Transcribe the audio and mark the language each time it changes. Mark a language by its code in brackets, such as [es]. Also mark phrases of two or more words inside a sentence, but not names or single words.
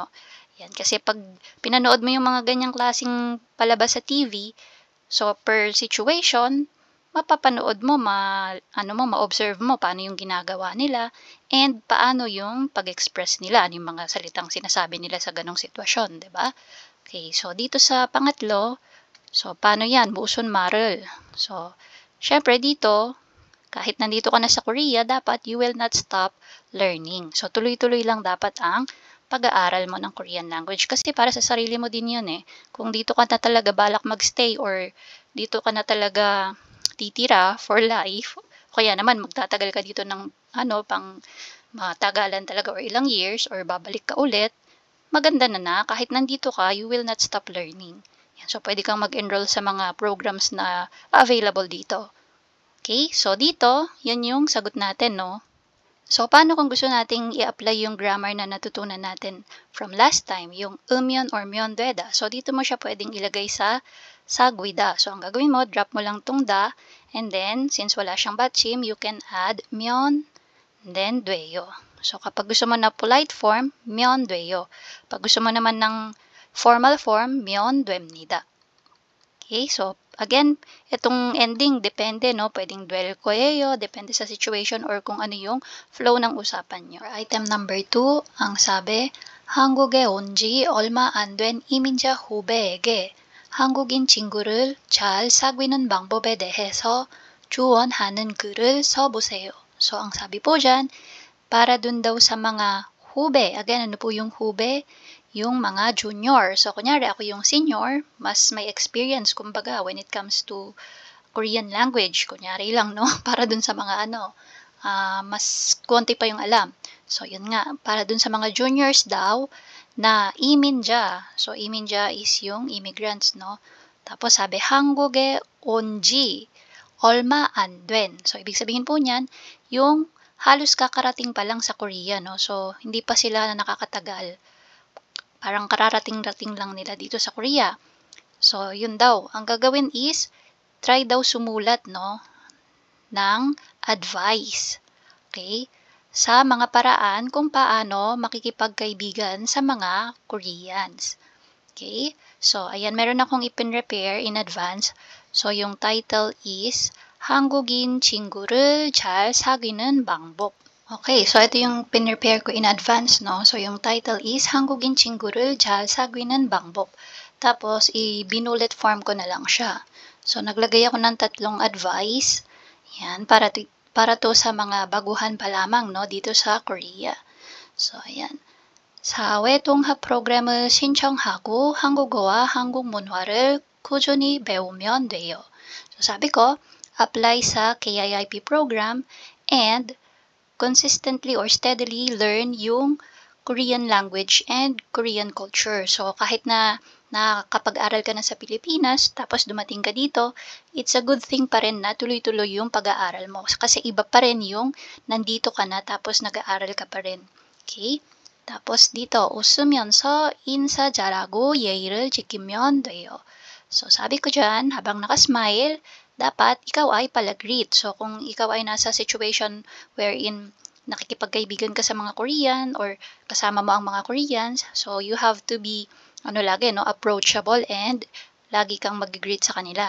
[tl] Yan, kasi pag pinanood mo yung mga ganyang klaseng palabas sa TV, so [en] per situation, [tl] mapapanood mo, ma-observe mo paano yung ginagawa nila and paano yung pag-express nila, yung mga salitang sinasabi nila sa ganong sitwasyon, 'di ba? Okay, so dito sa pangatlo, so paano yan? Musun marul. So, syempre dito, kahit nandito ka na sa Korea, dapat [en] you will not stop learning. [tl] So, tuloy-tuloy lang dapat ang pag-aaral mo ng [en] Korean language [tl] kasi para sa sarili mo din yun eh. Kung dito ka na talaga balak magstay or dito ka na talaga titira [en] for life, [tl] kaya naman magtatagal ka dito ng pang matagalan talaga or ilang years or babalik ka ulit, maganda na kahit nandito ka, [en] you will not stop learning. [tl] Yan, so pwede kang mag-enroll sa mga programs na available dito. Okay, so dito, yan yung sagot natin, no? So, paano kung gusto nating i-apply yung grammar na natutunan natin [en] from last time, [tl] yung umyon or myeondweda? So, dito mo siya pwedeng ilagay sa sagwida. So, ang gagawin mo, drop mo lang tong da, [en] and then, [tl] since wala siyang batchim, [en] you can add myeon, and then dweyo. [tl] So, kapag gusto mo na [en] polite form, [tl] myeondweyo. Pag gusto mo naman ng [en] formal form, [tl] myeondwemnida. Okay, so again, itong ending depende, no? Pwedeng dwell koyeyo, depende sa situation or kung ano yung flow ng usapan nyo. For item number 2, ang sabi, [ko] 한국에 온 지 얼마 안 된 이민자 후배에게 한국인 친구를 잘 사귀는 방법에 대해서 조언하는 글을 써보세요. [tl] So, ang sabi po dyan, para dun daw sa mga hube. Again, ano po yung hube? yung mga junior. So, kunyari ako yung senior, mas may experience kumbaga [en] when it comes to Korean language. [tl] Kunyari lang, no? Para dun sa mga mas konti pa yung alam. So, yun nga. Para dun sa mga juniors daw na iminja. So, iminja is yung immigrants, no? Tapos sabi, [ko] 한국에 온지 얼마 안 된. [tl] So, ibig sabihin po niyan, yung halos kakarating pa lang sa Korea, no? So, hindi pa sila nakakatagal. Parang kararating-rating lang nila dito sa Korea. So, yun daw. Ang gagawin is, try daw sumulat, no, ng advice. Okay? Sa mga paraan kung paano makikipagkaibigan sa mga Koreans. Okay? So, ayan, meron akong ipin-prepare [en] in advance. [tl] So, yung title is, [ko] 한국인 친구를 잘 사귀는 방법. [tl] Okay, so ito yung pinrepare ko [en] in advance, [tl] no? So, yung title is, [ko] 한국인 친구를 잘 사귀는 방법. [tl] Tapos, i-binulet form ko na lang siya. So, naglagay ako ng 3 advice. Yan, para to sa mga baguhan pa lamang, no? Dito sa Korea. So, ayan. [ko] 사회통합 프로그램을 신청하고 한국어와 한국 문화를 꾸준히 배우면 돼요. [en] So, [tl] sabi ko, [en] apply sa KIIP program and consistently or steadily learn yung Korean language and Korean culture. [tl] So, kahit na nakakapag-aral ka na sa Pilipinas, tapos dumating ka dito, [en] it's a good thing [tl] pa rin na tuloy-tuloy yung pag-aaral mo. Kasi iba pa rin yung nandito ka na, tapos nag-aaral ka pa rin. Okay? tapos dito, [ko] 웃으면서 인사 잘하고 예의를 지키면 돼요. [tl] So, sabi ko dyan, habang nakasmile, dapat ikaw ay palagreet. So, kung ikaw ay nasa situation wherein nakikipagkaibigan ka sa mga Korean or kasama mo ang mga Koreans, so [en] you have to be, approachable [tl] and lagi kang mag-greet sa kanila.